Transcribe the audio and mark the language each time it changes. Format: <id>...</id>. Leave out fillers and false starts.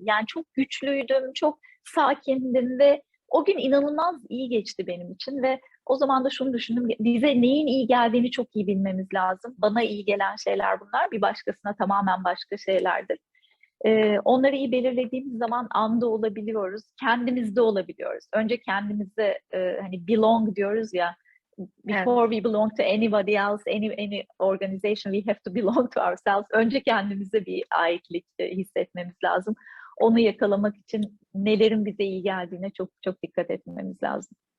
<tr>Yani çok güçlüydüm, çok sakindim ve o gün inanılmaz iyi geçti benim için ve o zaman da şunu düşündüm: bize neyin iyi geldiğini çok iyi bilmemiz lazım. Bana iyi gelen şeyler bunlar, bir başkasına tamamen başka şeylerdir. Onları iyi belirlediğimiz zaman anda olabiliyoruz, kendimizde olabiliyoruz. Önce kendimize, hani belong diyoruz ya, Evet.</tr> <en>before we belong to anybody else, any organization, we have to belong to ourselves.</en> <tr>Önce kendimize bir aitlik hissetmemiz lazım. Onu yakalamak için nelerin bize iyi geldiğine çok çok dikkat etmemiz lazım.</tr>